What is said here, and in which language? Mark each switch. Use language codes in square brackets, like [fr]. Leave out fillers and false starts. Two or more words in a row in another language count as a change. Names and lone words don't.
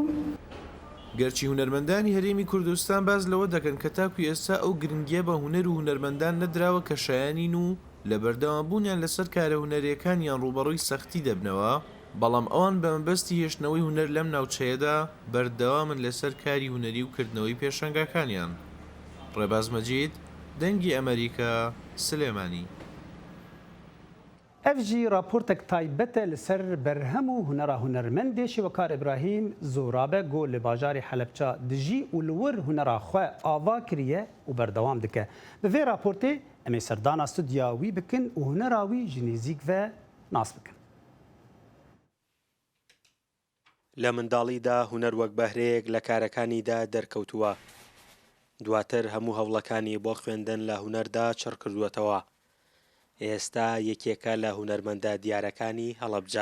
[ckb] گەرچی هونەرمەندانی هەرێمی کوردستان باز لەوە دەکەن کە تاکو ئێستا ئەو گرنگیە بە هونەر و هونەرمەندان نەدراوە کە شایانین و لە بەردەوامبوونیان لەسەر کارە هونەریەکانیان ڕوبەڕووی سەختی دەبنەوە بەڵام ئەوان بە مەبەستی هێشتنەوەی هونەر لەم ناوچەیەدا بەردەوامن لەسەر کاری هونەری و کردنەوەی پێشەنگەکانیان. ڕێباز مەجید دەنگی ئەمریکا سلێمانی. [ku] ev jî raportek taybet e li ser berhem û hunera hunermendê Şîwekar İbrahîm zorabe got li bajarê Helepça dijî û li wir hunera xwe ava kiriye û berdewam dike. Bi vê raportê em ê serdana studya wî bikin û hunera wî ji nêzik ve nas bikin. [ckb] لە منداڵیدا هونەر وەک بەهرەیەک لە کارەکانیدا دەرکەوتووە. دواتر هەموو هەوڵەکانی بۆ خوێندن لە هونەردا چڕ کردووەتەوە. ئێستا یەکێکە لە هونەرمەندە دیارەکانی هەڵەبجە.